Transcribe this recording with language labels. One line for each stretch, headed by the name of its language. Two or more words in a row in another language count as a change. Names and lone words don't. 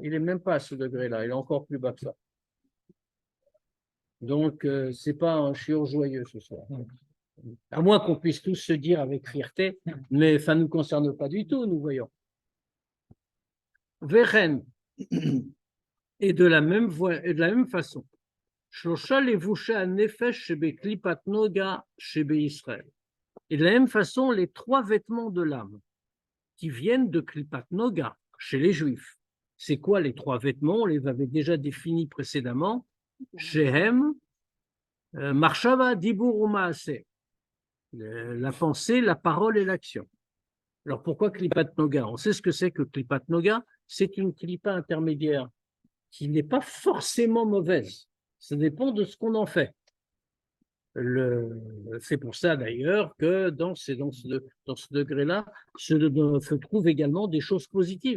French: Il n'est même pas à ce degré-là, il est encore plus bas que ça. Donc, ce n'est pas un chiot joyeux ce soir. À moins qu'on puisse tous se dire avec fierté, mais ça ne nous concerne pas du tout, nous voyons. Vechen, et de la même façon,
Hebrew: Shlosha levushe hanefesh shebe klipat noga shebe Israël.
French: Et de la même façon, les trois vêtements de l'âme qui viennent de
Hebrew: klipat noga
French: chez les Juifs. C'est quoi les trois vêtements? On les avait déjà définis précédemment.
Hebrew: Shehem, marshava, dibur ou maaseh.
French: La pensée, la parole et l'action. Alors pourquoi
Hebrew: klipat noga?
French: On sait ce que c'est que
Hebrew: klipat noga.
French: C'est une klippa intermédiaire qui n'est pas forcément mauvaise. Ça dépend de ce qu'on en fait. C'est pour ça d'ailleurs que dans ce degré-là se trouvent également des choses positives.